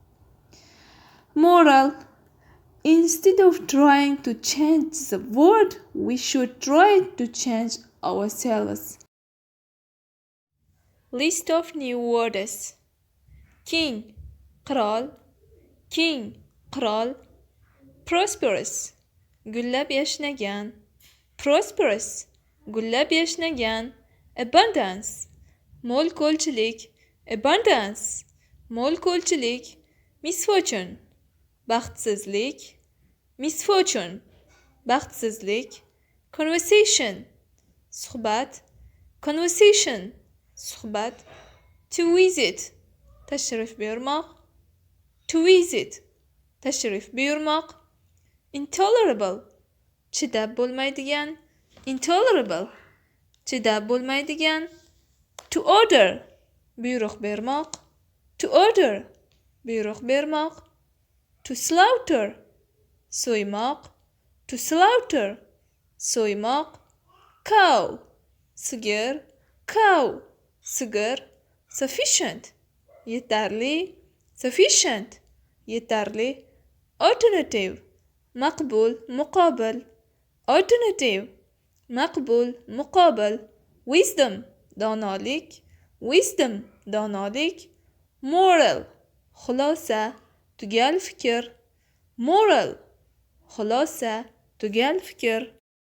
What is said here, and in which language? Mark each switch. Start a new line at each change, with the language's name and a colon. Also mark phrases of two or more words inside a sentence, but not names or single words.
English: Moral: instead of trying to change the world, we should try to change ourselves. List of new words: king, kral, king, kral, prosperous,
Uzbek: gullab yashnagan, prosperous, gullab yashnagan, abundance, mo'l ko'lchilik, abundance, mo'l ko'lchilik, misfortune, baxtsizlik, misfortune, baxtsizlik, conversation, suhbat, conversation, suhbat,
English: to visit,
Uzbek: tashrif buyurmoq,
English: to visit,
Uzbek: tashrif buyurmoq, intolerable, chidab bo'lmaydigan, intolerable, chidab bo'lmaydigan,
English: to order,
Uzbek: buyruq bermoq,
English: to order,
Uzbek: buyruq bermoq,
English: to slaughter, so'ymoq, to slaughter,
Uzbek: so'ymoq, cow, sigir, cow, sigir, sufficient, yetarli, sufficient, yetarli, alternative, maqbul, muqobil, alternative, maqbul, muqobil, wisdom, donolik, wisdom, donolik, moral, xulosa, tugal fikr, moral, xulosa, tugal fikr.